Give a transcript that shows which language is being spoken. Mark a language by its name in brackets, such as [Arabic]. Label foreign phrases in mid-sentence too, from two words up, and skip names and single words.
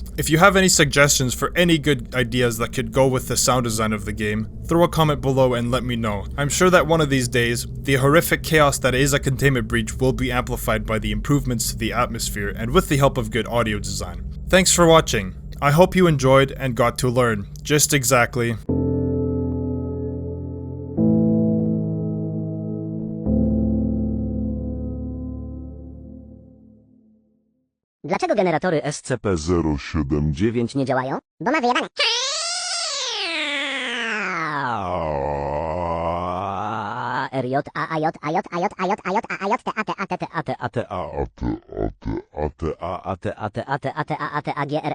[English] If you have any suggestions for any good ideas that could go with the sound design of the game, throw a comment below and let me know. I'm sure that one of these days, the horrific chaos that is a Containment Breach will be amplified by the improvements to the atmosphere and with the help of good audio design. Thanks for watching. I hope you enjoyed and got to learn just exactly [Polish] Dlaczego generatory SCP-079 nie działają? Bo ma wyjebane. RJ AAJ AJ AJ AJ AJ AJ TAT AT TAT AT AT AG